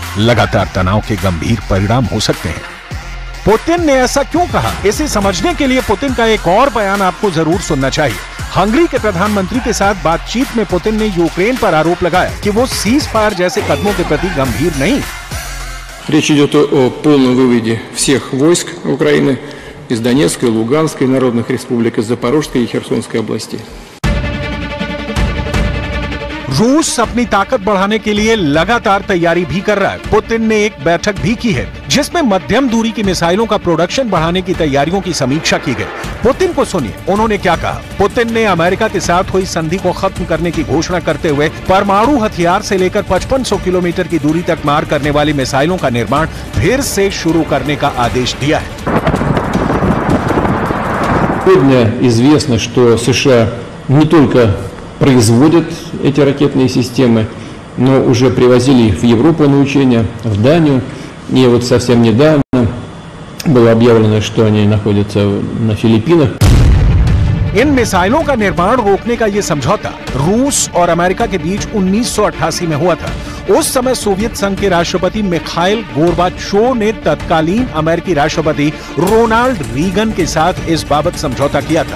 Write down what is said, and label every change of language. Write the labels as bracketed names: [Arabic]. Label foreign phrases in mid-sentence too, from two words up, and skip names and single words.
[Hindi] लगातार तनाव के गंभीर परिणाम हो सकते हैं। पुतिन ने ऐसा क्यों कहा, इसे समझने के लिए पुतिन का एक और बयान आपको जरूर सुनना चाहिए। हंगरी के प्रधानमंत्री के साथ बातचीत में पुतिन ने यूक्रेन पर आरोप लगाया कि वो [English] cease fire [Hindi] जैसे कदमों के प्रति गंभीर नहीं। [Russian] Речь идет о полном выводе всех войск Украины из Донецкой, Луганской народных республик, из Запорожской и Херсонской областей. [Hindi] रूस अपनी ताकत बढ़ाने के लिए लगातार तैयारी भी कर रहा है। पुतिन ने एक बैठक भी की है जिसमें मध्यम दूरी की मिसाइलों का प्रोडक्शन बढ़ाने की तैयारियों की समीक्षा की गई। पुतिन को सुनिए, उन्होंने क्या कहा। पुतिन ने अमेरिका के साथ हुई संधि को खत्म करने की घोषणा करते हुए परमाणु हथियार से लेकर 5500 किलोमीटर की दूरी तक मार करने वाली मिसाइलों का निर्माण फिर से शुरू करने का आदेश दिया है। [Russian] Сегодня известно, что США не только производят эти ракетные системы, но уже привозили их в Европу на учения, в Данию. И вот совсем недавно было объявлено, что они находятся на Филиппинах. [Hindi] इन मिसाइलों का निर्माण रोकने का ये समझौता रूस और अमेरिका के बीच 1988 में हुआ था। उस समय सोवियत संघ के राष्ट्रपति मिखाइल गोर्बाचोव ने तत्कालीन अमेरिकी राष्ट्रपति रोनाल्ड रीगन के साथ इस बाबत समझौता किया था।